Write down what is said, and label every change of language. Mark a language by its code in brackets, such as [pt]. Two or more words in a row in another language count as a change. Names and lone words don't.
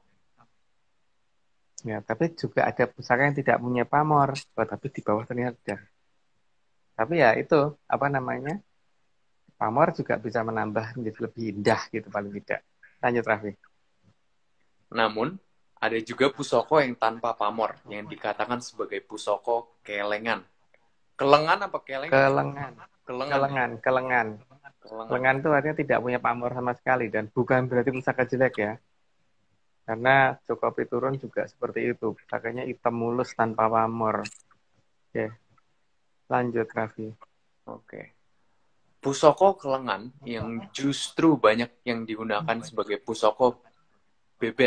[id] Ya, tapi juga ada pusaka yang tidak punya pamor, tapi di bawah ternyata ada. Tapi ya itu, apa namanya, pamor juga bisa menambah menjadi lebih indah gitu paling tidak. Lanjut, Raffi. Namun, ada juga pusaka yang tanpa pamor, yang dikatakan sebagai pusaka kelengan. Kelengan apa kelengan? Kelengan. Kelengan. Kelengan. Kelengan itu artinya tidak punya pamor sama sekali, dan bukan berarti pusaka jelek ya. Karena Joko Piturun juga seperti itu. Pusakanya hitam mulus tanpa pamor. Oke. Lanjut, Raffi. Oke. Pusaka kelengan yang justru banyak yang digunakan sebagai pusaka bebet.